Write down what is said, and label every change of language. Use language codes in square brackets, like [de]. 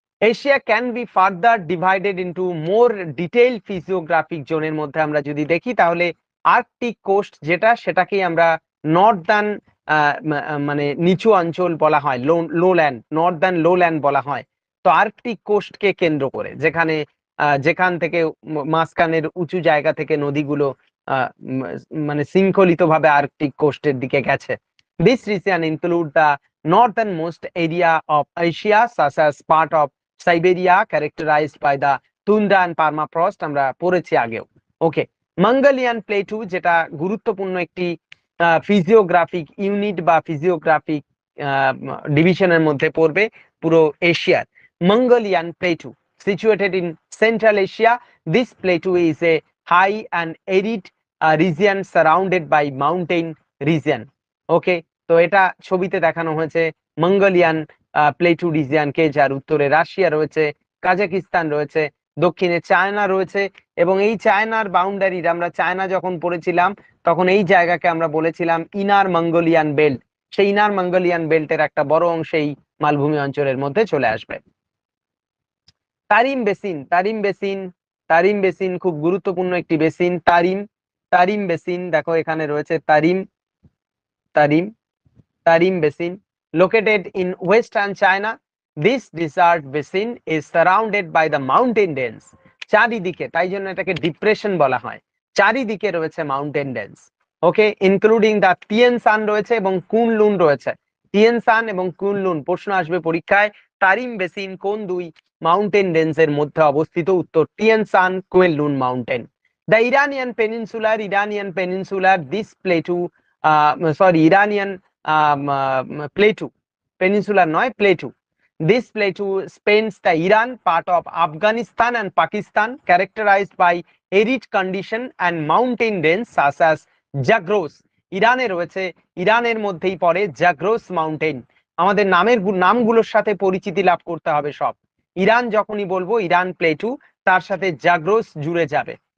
[en] Asia can be further divided into more detail physiographic [bn] জোনের মধ্যে আমরা যদি দেখি, তাহলে আর্কটিক কোস্ট যেটা, সেটাকেই আমরা নর্দার্ন মানে নিচু অঞ্চল বলা হয়, লোল্যান্ড, নর্দার্ন লোল্যান্ড বলা হয়। তো আর্কটিক কোস্টকে কেন্দ্র করে, যেখানে যেখান থেকে মাঝখানের উঁচু জায়গা থেকে নদীগুলো মানে শৃঙ্খলিত ভাবে আর্কটিক কোস্টের দিকে গেছে। [en] this region include the northernmost area of Asia, such as part of Siberia characterized by the tundra and permafrost, [bn] আমরা পড়েছি আগেও। ওকে, মঙ্গোলিয়ান প্লেটু, যেটা গুরুত্বপূর্ণ একটি ফিজিওগ্রাফিক ইউনিট বা ফিজিওগ্রাফিক ডিভিশনের মধ্যে পড়বে পুরো এশিয়ার। [en] Mongolian plateau situated in Central Asia. This plateau is a high and arid region surrounded by mountain region. [bn] ওকে, তো এটা ছবিতে দেখানো হয়েছে মঙ্গোলিয়ান প্লেটু রিজিয়নকে, যার উত্তরে রাশিয়া রয়েছে, কাজাকিস্তান রয়েছে, দক্ষিণে চায়না রয়েছে, এবং এই চায়নার বাউন্ডারির আমরা চায়না যখন পড়েছিলাম তখন এই জায়গাকে আমরা বলেছিলাম ইনার মঙ্গোলিয়ান বেল্ট। সেই ইনার মঙ্গোলিয়ান বেল্টের একটা বড় অংশ এই মালভূমি অঞ্চলের মধ্যে চলে আসবে। তারিম বেসিন, তারিম বেসিন খুব গুরুত্বপূর্ণ একটি বেসিন। তারিম বেসিন, দেখো এখানে রয়েছে Tarim Tarim Tarim basin, [en] located in western China. This desert basin is surrounded by the mountain range. [bn] চারিদিকে, তাই জন্য এটাকে ডিপ্রেশন বলা হয়, চারিদিকে রয়েছে মাউন্টেন রেঞ্জ। ওকে, ইনক্লুডিং দা তিয়ানসান রয়েছে এবং কুনলুন রয়েছে। তিয়ানসান এবং কুনলুন প্রশ্ন আসবে পরীক্ষায়। তারিম বেসিন কোন দুই মাউন্টেন রেঞ্জের মধ্যে অবস্থিত? [en] উত্তর Tian Shan Kunlun mountain. The Iranian peninsular, this plateau, Iranian plateau, peninsular [bn] নয়, [en] plateau. This plateau spans the Iran, part of Afghanistan and Pakistan, characterized by arid condition and mountain range such as Zagros. [bn] ইরানে রয়েছে, ইরানের মধ্যেই পড়ে Zagros mountain. আমাদের নামগুলোর সাথে পরিচিতি লাভ করতে হবে সব। ইরান যখনই বলবো ইরান প্লেটু, তার সাথে জাগ্রোস জুড়ে যাবে।